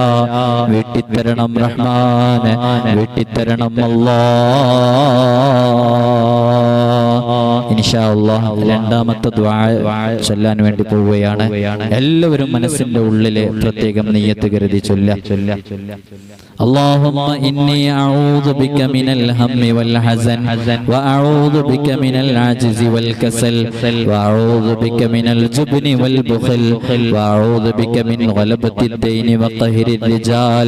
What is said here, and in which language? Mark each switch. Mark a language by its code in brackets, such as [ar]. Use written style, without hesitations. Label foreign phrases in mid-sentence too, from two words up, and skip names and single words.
[ml] വീട്ടിത്തരണം റഹ്മാൻ, വീട്ടിത്തരണം അല്ലാ. [ar] إن شاء الله [ml] രണ്ടാമത്തെ ദുആ ചൊല്ലാൻ വേണ്ടി പോവുകയാണ്. എല്ലാവരും മനസ്സിന്റെ ഉള്ളിലെ പ്രത്യേകം നിയ്യത്ത് കരുതി ചൊല്ല. [ar] اللهم إني أعوذ بك من الهم والحزن وأعوذ بك من العجز والكسل وأعوذ بك من الجبن والبخل وأعوذ بك من غلبة الدين وقهر الرجال.